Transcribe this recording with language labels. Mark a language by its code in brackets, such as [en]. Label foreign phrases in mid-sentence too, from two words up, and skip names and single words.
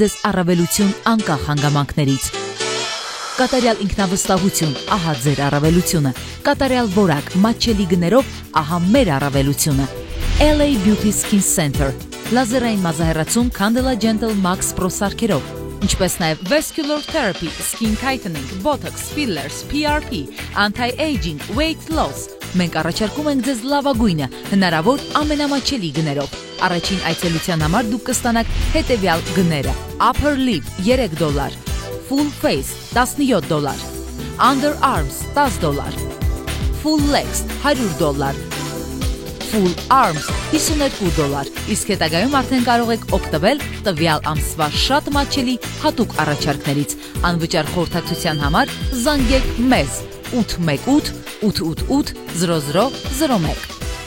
[hy] ձեզ առավելություն անկախ հանգամանքներից։ Կատարյալ ինքնավստահություն, ահա ձեր առավելությունը։ Կատարյալ որակ, մատչելի գներով, ահա մեր առավելությունը։ LA Beauty Skin Center, լազերային մազահեռացում Candela Gentle Max Pro սարքերով, ինչպես նաև [en] Vascular Therapy, Skin Tightening, Botox, Fillers, PRP, Anti-Aging, Weight Loss։ [hy] Մենք առաջարկում ենք ձեզ լավագույնը, հնարավոր ամենամատչելի գներով։ Առաջին այցելության համար դուք կստանաք հետևյալ գները. [en] Upper Lip $3, Full Face $17, Underarms $10, Full Legs $100, Full Arms $52, [hy] իսկ հետագայում արդեն կարող եք օգտվել տվյալ ամսվա շատ մատչելի հատուկ առաջարկներից։ Անվճար խորհրդակցության համար զանգեք մեզ 818 888 0001։